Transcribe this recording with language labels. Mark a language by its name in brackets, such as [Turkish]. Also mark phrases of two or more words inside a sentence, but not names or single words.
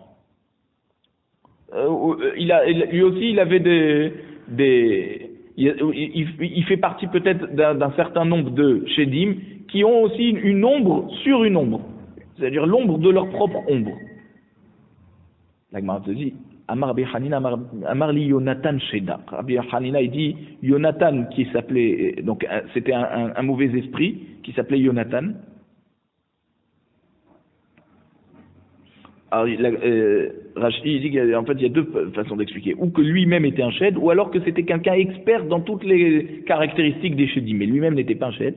[French] Lui aussi il avait il fait partie peut-être d'un certain nombre de Shedim qui ont aussi une ombre sur une ombre, c'est-à-dire l'ombre de leur propre ombre. La Gemara te dit [Aramaic] אמר רבי חנינא אמר לי יונתן שידא. [French] Rabbi Hanina il dit Yonatan qui s'appelait, donc c'était un mauvais esprit qui s'appelait Yonatan. Alors, Rashi dit qu'en fait il y a deux façons d'expliquer, ou que lui-même était un shed, ou alors que c'était quelqu'un expert dans toutes les caractéristiques des shedim, mais lui-même n'était pas un shed.